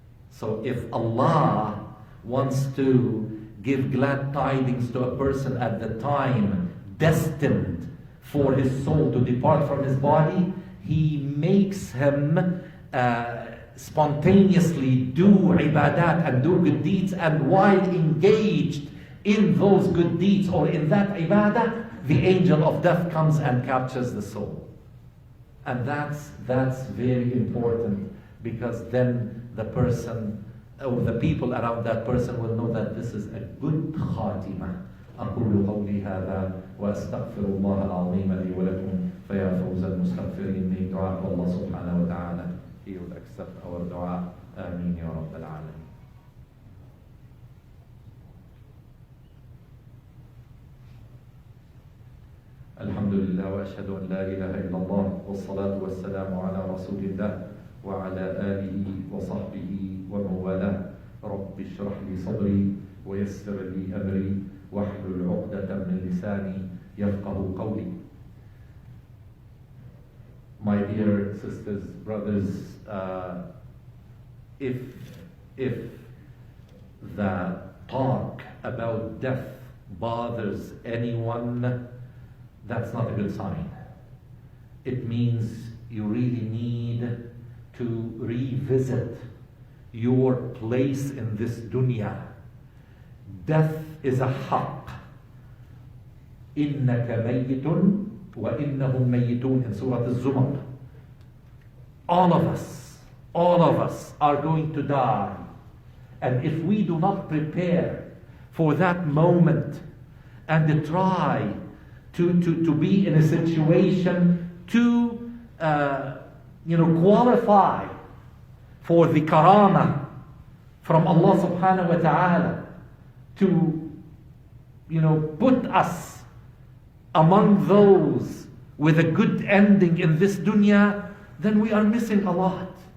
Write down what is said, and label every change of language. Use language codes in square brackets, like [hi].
[en] So if Allah wants to give glad tidings to a person at the time destined for his soul to depart from his body, He makes him spontaneously do ibadat and do good deeds, and while engaged in those good deeds or in that ibadah, the angel of death comes and captures the soul. And that's very important, because then the person or the people around that person will know that this is a good khatimah. [ar] أقول قولي هذا وأستغفر الله العظيم لي ولكم فيا فوز المستغفرين. [en] May dua Allah subhanahu wa ta'ala, He will accept our dua. [ar] Ameen ya Rabbal Alameen. الحمد لله وأشهد أن لا إله إلا الله والصلاة والسلام على رسول الله وعلى آله وصحبه ومن والاه. رب اشرح لي صدري ويسر لي أمري واحلل عقدة من لساني يفقه قولي. [en] My dear sisters, brothers, if the talk about death bothers anyone, that's not a good sign. It means you really need to revisit your place in this dunya. Death is a haqq. [ar] إِنَّكَ مَيِّتٌ وَإِنَّهُمْ مَيِّتُونَ [en] in Surah Al-Zumar. All of us are going to die. And if we do not prepare for that moment and try to be in a situation to qualify for the karamah from Allah subhanahu wa ta'ala, to put us among those with a good ending in this dunya, then we are missing a lot.